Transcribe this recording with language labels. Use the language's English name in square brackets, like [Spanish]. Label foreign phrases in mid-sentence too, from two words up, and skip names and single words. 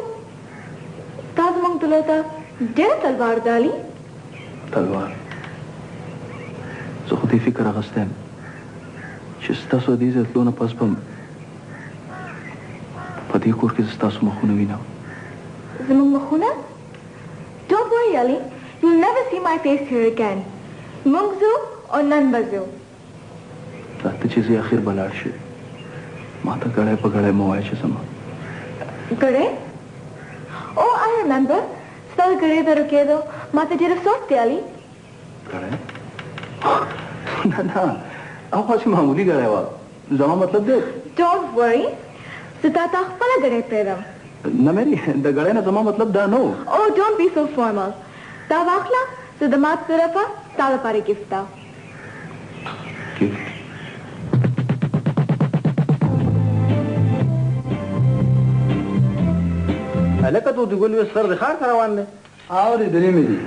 [Pashto] تاسو موږ ته ډېره تلوار ده علي. تلوار؟ زه خو دې فکر اخیستی یم چې ستاسو د دې ځای تلو نه پس به په دې کور کې زه ستاسو مخونه وینم. زموږ مخونه؟ [English] Don't worry, Ali. You'll never see my face here again. [Pashto] موږ ځو او نن به ځو. راته چې زه اخر به لاړ شي، ما ته ګړی په ګړی مه وایه چې زما [English] ګړی؟ Oh, I remember. [Pashto] ستا د ګړی د رکېدو ما ته ډېر افسوس دی علي. ګړی؟ نه نه، او خاصې معمولي ګړی وه. زما مطلب دی [English] Don't worry. [Pashto] زه تا ته خپله ګړی پرېږدم. نه مېري، د ګړی نه زما مطلب دا نه و. [English] Oh, don't be so formal. [Pashto] دا واخله، زه د ما طرفه ستا لپاره ګفټ ده. ګفټ؟ هلکه طوطي ګل سر د ښار ته روان دی؟ اورېدلې مې دي.